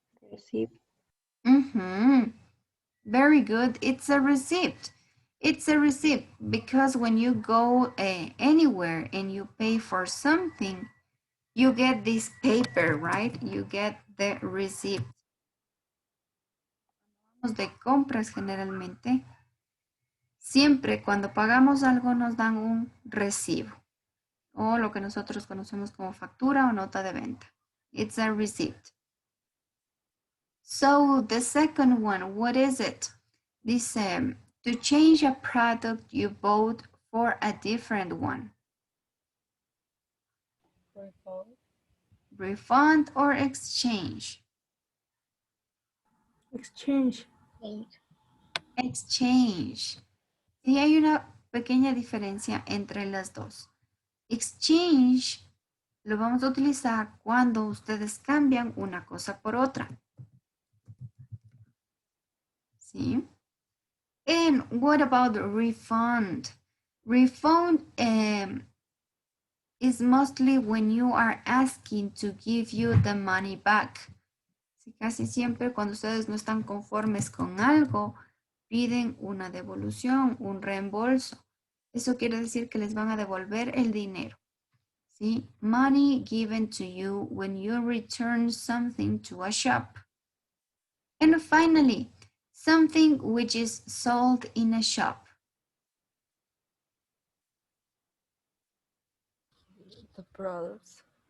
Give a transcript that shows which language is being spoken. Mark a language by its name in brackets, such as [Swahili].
[English] Receipt. Mm-hmm. Very good. It's a receipt. It's a receipt because when you go anywhere and you pay for something, you get this paper, right? You get the receipt. [Spanish] De compras generalmente, siempre cuando pagamos algo nos dan un recibo o lo que nosotros conocemos como factura o nota de venta. [English] It's a receipt. So the second one, what is it? This to change a product you bought for a different one. Refund. Refund or exchange. Exchange. Exchange. [Spanish] Y hay una pequeña diferencia entre las dos. Exchange lo vamos a utilizar cuando ustedes cambian una cosa por otra. ¿Sí? [English] And what about refund? Refund is mostly when you are asking to give you the money back. [Spanish] Casi siempre cuando ustedes no están conformes con algo, piden una devolución, un reembolso. Eso quiere decir que les van a devolver el dinero. ¿Sí? [English] Money given to you when you return something to a shop. And finally, something which is sold in a shop. The products.